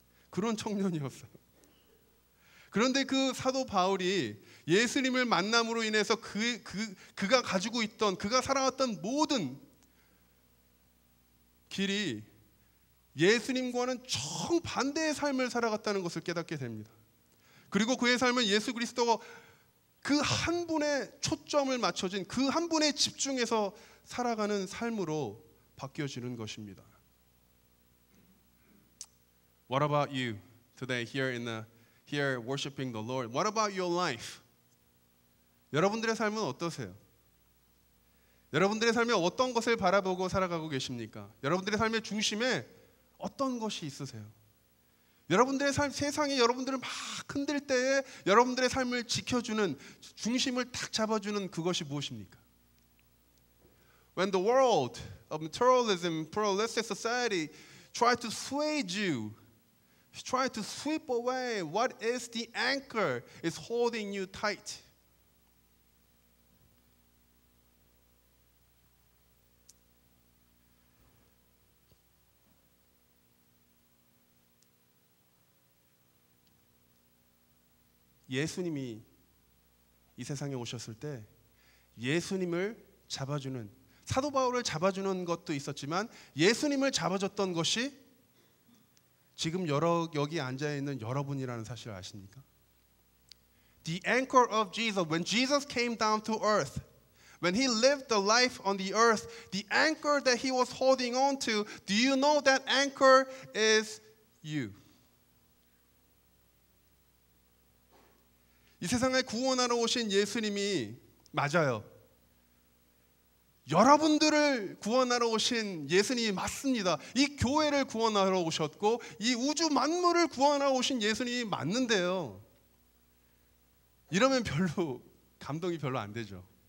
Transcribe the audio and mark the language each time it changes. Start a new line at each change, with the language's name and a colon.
Korean: 그런 청년이었어요. 그런데 그 사도 바울이 예수님을 만남으로 인해서 그가 가지고 있던, 그가 살아왔던 모든 길이 예수님과는 정반대의 삶을 살아갔다는 것을 깨닫게 됩니다. 그리고 그의 삶은 예수 그리스도가 그 한 분의 초점을 맞춰진, 그 한 분에 집중해서 살아가는 삶으로 바뀌어지는 것입니다.
English: What about you today here worshiping the Lord? What about your life?
Korean: 여러분들의 삶은 어떠세요? 여러분들의 삶에 어떤 것을 바라보고 살아가고 계십니까? 여러분들의 삶의 중심에 어떤 것이 있으세요? 여러분들의 삶, 세상이 여러분들을 막 흔들 때에 여러분들의 삶을 지켜주는, 중심을 딱 잡아주는 그것이 무엇입니까?
English: When the world of materialism, pluralistic society try to sway you, try to sweep away what is the anchor is holding you tight.
Korean: 예수님이 이 세상에 오셨을 때 예수님을 잡아주는, 사도 바울을 잡아주는 것도 있었지만 예수님을 잡아줬던 것이 지금 여기 앉아있는 여러분이라는 사실을 아십니까?
English: The anchor of Jesus, when Jesus came down to earth, when he lived the life on the earth, the anchor that he was holding on to, do you know that anchor is you?
Korean: 이 세상을 구원하러 오신 예수님이 맞아요. 여러분들을 구원하러 오신 예수님이 맞습니다. 이 교회를 구원하러 오셨고 이 우주 만물을 구원하러 오신 예수님이 맞는데요, 이러면 감동이 별로 안 되죠.